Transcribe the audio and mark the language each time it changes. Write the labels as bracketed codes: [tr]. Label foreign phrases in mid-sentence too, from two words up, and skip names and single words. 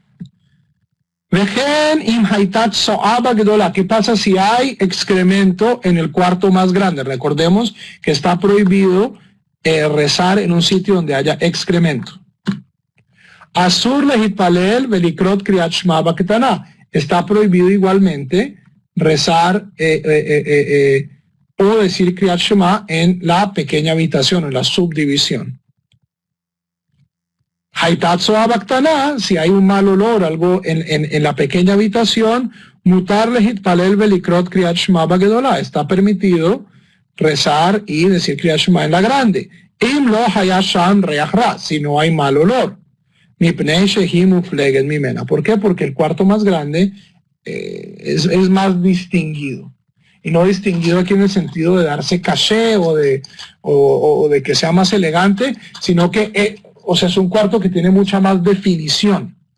[es] ¿Qué pasa si hay excremento en el cuarto más grande? Recordemos que está prohibido rezar en un sitio donde haya excremento. [he] אסור להתפלל ולקרות קריאת שמע בקטנה. [es] Está prohibido igualmente rezar o decir [he] קריאת שמע [es] en la pequeña habitación, en la subdivisión. Si hay un mal olor, algo en la pequeña habitación, [he] מותר להתפלל ולקרות קריאת שמע בגדולה. [es] Está permitido rezar y decir [he] קריאת שמע [es] en la grande. [he] אם לא היה שם ריח רע, [es] si no hay mal olor. ¿Por qué? Porque el cuarto más grande es más distinguido. Y no distinguido aquí en el sentido de darse caché o de que sea más elegante, sino que es un cuarto que tiene mucha más definición.